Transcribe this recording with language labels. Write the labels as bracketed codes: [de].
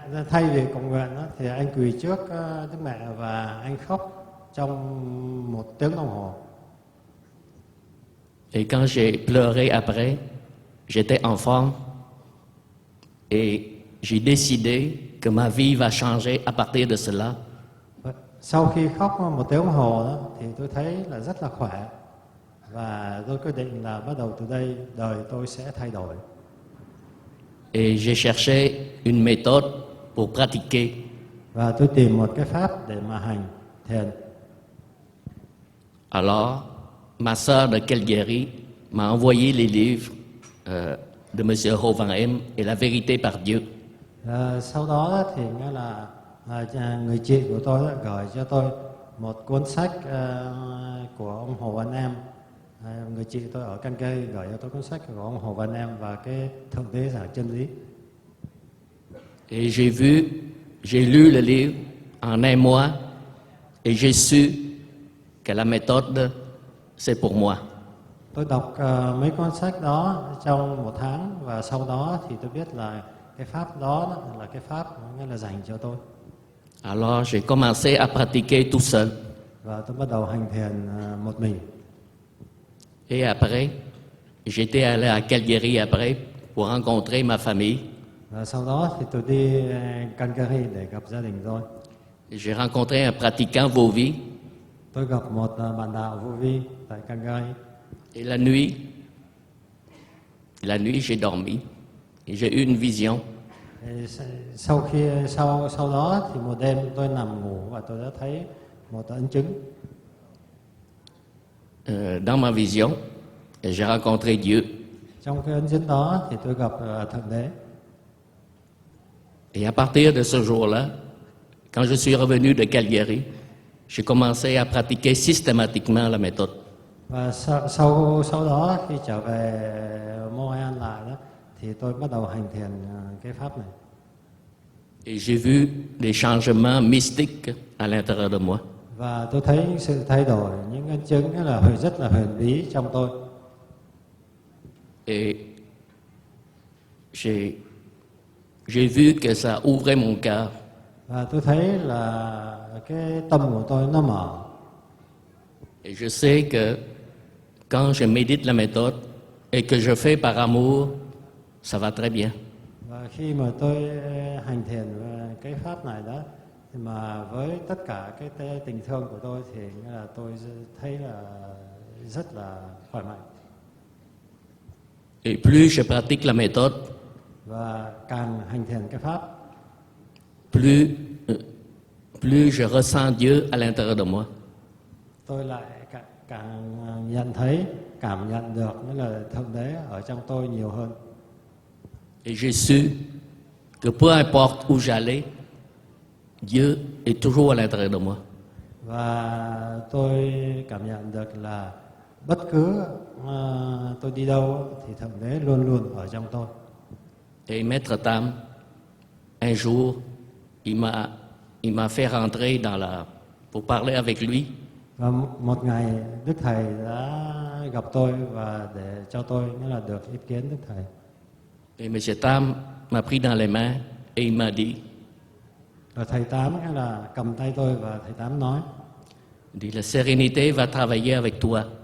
[vi] Thay vì cầu nguyện đó, thì anh quỳ trước Đức Mẹ và anh khóc trong 1 tiếng đồng hồ. [fr] Et quand j'ai pleuré après, j'étais en forme et j'ai décidé que ma vie va changer à partir de cela. [vi] Sau khi khóc 1 tiếng đồng hồ đó, thì tôi thấy là rất là khỏe và tôi quyết định là bắt đầu từ đây đời tôi sẽ thay đổi. [fr] Et j'ai cherché une méthode pour pratiquer. [vi] Và tôi tìm một cái pháp để mà hành thiền. [fr] Alors, ma sœur de Calgary m'a envoyé les livres de M. Hovenheim et La vérité par Dieu. [vi] Sau đó thì nghĩa là người chị của tôi đã gửi cho tôi một cuốn sách của ông Hồ Văn Em Người chị tôi ở Calgary gửi cho tôi cuốn sách của ông Hồ Văn Em và cái Thượng Đế Giảng Chân Lý. [fr] Et j'ai lu le livre en un mois et j'ai su que la méthode, c'est pour moi. [vi] Tôi đọc mấy cuốn sách đó trong 1 tháng và sau đó thì tôi biết là cái pháp đó là cái pháp nghĩa là dành cho tôi. [fr] Alors j'ai commencé à pratiquer tout seul. [vi] Và tôi bắt đầu hành thiền một mình. [fr] Et après, j'étais allé à Calgary après pour rencontrer ma famille. [vi] Và sau đó thì tôi đi Calgary để gặp gia đình tôi. [fr] J'ai rencontré un pratiquant vô vi. [vi] Tôi gặp một bạn đạo vô vi tại Calgary. [fr] Et la nuit j'ai dormi et j'ai eu une vision. [vi] Sau đó thì một đêm tôi nằm ngủ và tôi đã thấy một ấn chứng. [fr] Dans ma vision, j'ai rencontré Dieu. [vi] Trong cái ấn chứng đó thì tôi gặp Thượng Đế. [fr] Et à partir de ce jour-là, quand je suis revenu de Calgary, j'ai commencé à pratiquer systématiquement la méthode. [vi] Và sau đó khi trở về Montréal lại đó thì tôi bắt đầu hành thiền cái pháp này. [fr] Et j'ai vu des changements mystiques à l'intérieur de moi. [vi] Và tôi thấy những sự thay đổi, những ấn chứng rất là huyền bí trong tôi. [fr] Et j'ai vu que ça ouvrait mon cœur. [vi] Và tôi thấy là cái tâm của tôi nó mở. [fr] Et je sais que quand je médite la méthode et que je fais par amour, ça va très bien. [vi] Và khi mà tôi hành thiền cái pháp này đó, thì mà với tất cả cái tình thương của tôi thì nghĩa là tôi thấy là rất là khỏe mạnh. [fr] Et plus je pratique la méthode, [vi] Và càng hành thiền cái pháp, [fr] plus je ressens Dieu à l'intérieur de moi. [vi] tôi lại càng nhận thấy, cảm nhận được nghĩa là Thượng Đế ở trong tôi nhiều hơn. [fr] Et j'ai su que peu importe où j'allais, Dieu est toujours à l'intérieur de moi. [vi] Và tôi cảm nhận được là bất cứ tôi đi đâu thì Thượng Đế luôn luôn ở trong tôi. [fr] Et Maître Tam, un jour, il m'a fait rentrer pour parler avec lui. [vi] Và một ngày Đức Thầy đã gặp tôi và để cho tôi nghĩa là được ý kiến Đức Thầy. [fr] Et M. Tam m'a pris dans les mains et il m'a dit, [vi] Và Thầy Tám nghĩa là cầm tay tôi và Thầy Tám nói, [fr] la sérénité va travailler avec toi.